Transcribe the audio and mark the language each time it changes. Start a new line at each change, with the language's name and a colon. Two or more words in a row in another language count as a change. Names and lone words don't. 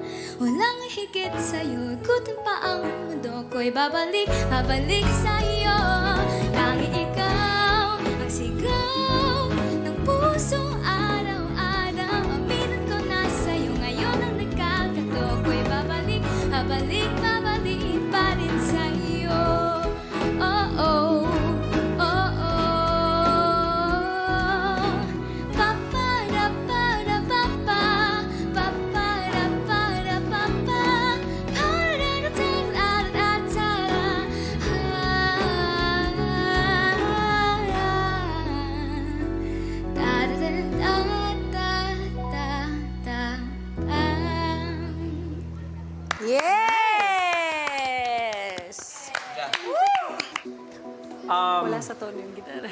Filipino: Walang higit sa'yo, ikutin pa ang mundo ko'y babalik, babalik sa'yo. Tangi ikaw ang sigaw ng puso araw-araw. Aminin ko na sa'yo, ngayon ang nagkakatoo ko'y babalik, babalik, babalik pa rin sa'yo. Oh, oh, oh, oh. Pa-pa-ra-pa-ra-pa-pa, pa-pa-ra-pa-ra-pa-pa, pa-ra-ra-ta-ra-ra-ta-ra.
English: Yes!
Filipino: Wala sa tono yung gitara.